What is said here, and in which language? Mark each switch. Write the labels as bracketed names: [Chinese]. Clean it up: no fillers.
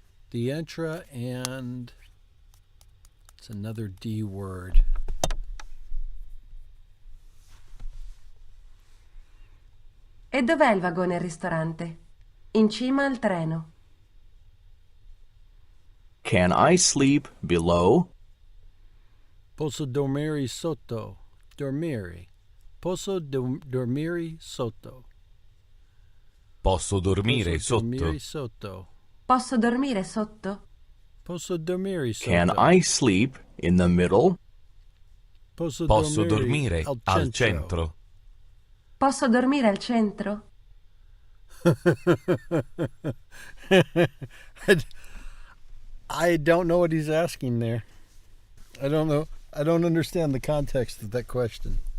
[English] Dientra and it's another D word. [Italian] E dov'è il vagone ristorante? In cima al treno. [English] Can I sleep below? [Italian] Posso dormire sotto. Dormire. Posso dormire sotto. Posso dormire Posso sotto? dormire sotto. Posso dormire sotto? Posso dormire sotto. [English] Can I sleep in the middle? [Italian] Posso dormire al centro? Posso dormire al centro? [English] I don't know what he's asking there. I don't know. I don't understand the context of that question.